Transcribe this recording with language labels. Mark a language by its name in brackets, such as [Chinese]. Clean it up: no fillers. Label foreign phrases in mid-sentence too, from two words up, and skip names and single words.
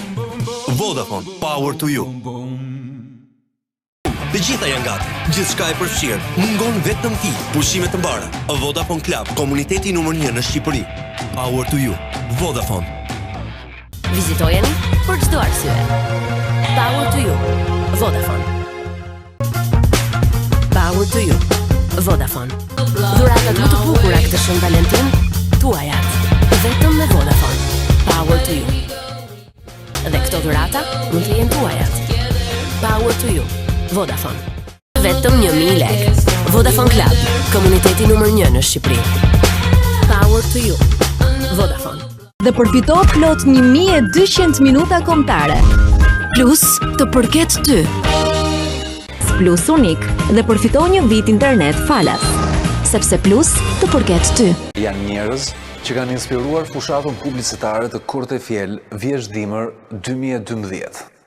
[English] Vodafone, power to you. [Albanian] Të gjitha janë gati, gjithçka e përfshirë. Mungon vetëm ti, pushime të mbara. Vodafone Club, komuniteti numër 1 në Shqipëri. [English] Power to you. Vodafone. [Albanian] Vizitojeni për çdo arsye. [English] Power to you. Vodafone. Power to you. Vodafone. [Albanian] Dhuratat më të bukura këtë Shën Valentin, tuajat. Vetëm me Vodafone. [English] Power to you. [Albanian] Dhe këto dhurata mund të jenë tuajat. [English] Power to you. [Albanian] Vodafone. Vetëm 1000 lekë. Vodafone Club, komuniteti numër 1 në Shqipëri. [English] Power to you. Vodafone. [Albanian] Dhe përfito plot 1200 minuta kombëtare. Plus të përket ty. Plus unik dhe përfito një vit internet falas. Sepse Plus të përket ty. Janë njerëz që kanë inspiruar fushatën publicitare të Kurrë të Fjell Vjeç Dimër 2012.